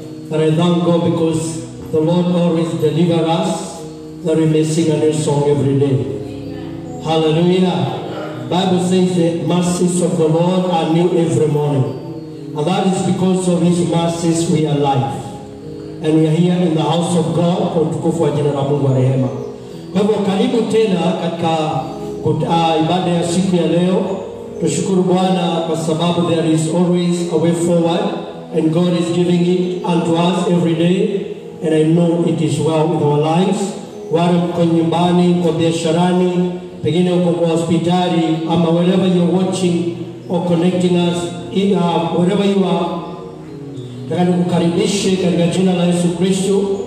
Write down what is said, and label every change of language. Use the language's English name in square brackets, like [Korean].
[English] But I thank God because the Lord always delivers us, that we may sing a new song every day. Hallelujah. Bible says the mercies of the Lord are new every morning. And that is because of his mercies we are alive. And we are here in the house of God [Swahili] kwa utukufu wa jina la Mungu wa rehema. Kwa hivyo karibu tena katika ibada ya siku ya leo. Tushukuru Bwana kwa sababu [English] there is always a way forward and God is giving it unto us every day, and I know it is well with our lives. [Swahili] Wale mko nyumbani, kwa biasharani, pengine uko kwa hospitali, ama [English] wherever you're watching or connecting us, wherever you are, [Swahili] nataka kukaribishe katika jina la Yesu Kristo.